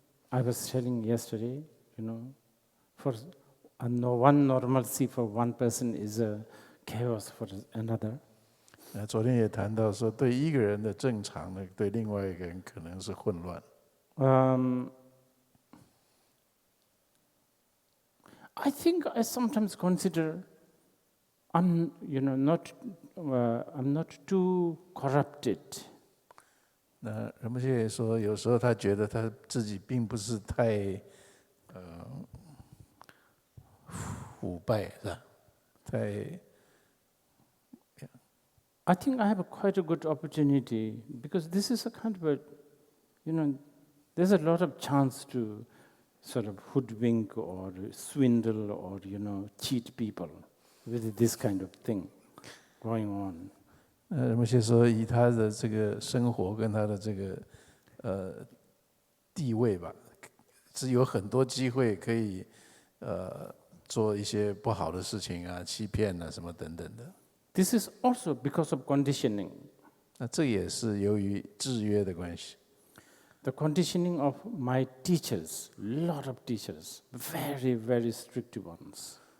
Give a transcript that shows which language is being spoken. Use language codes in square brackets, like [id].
[en] I was telling yesterday, for one normalcy for one person is a chaos for another. [zh] 昨天也谈到说，对一个人的正常呢，对另外一个人可能是混乱。 [en] I think I sometimes consider I'm not too corrupted. [zh] 那仁波切也说，有时候他觉得他自己并不是太腐败，是吧？ [en] I think I have quite a good opportunity because this is a kind of there's a lot of chance to sort of hoodwink or swindle or cheat people with this kind of thing going on. [zh] 仁波切说，以他的这个生活跟他的这个地位吧，是有很多机会可以做一些不好的事情啊，欺骗啊什么等等的。 [en] This is also because of conditioning. [zh] 那这也是由于制约的关系。 [en] The conditioning of my teachers, a lot of teachers, very, very strict ones.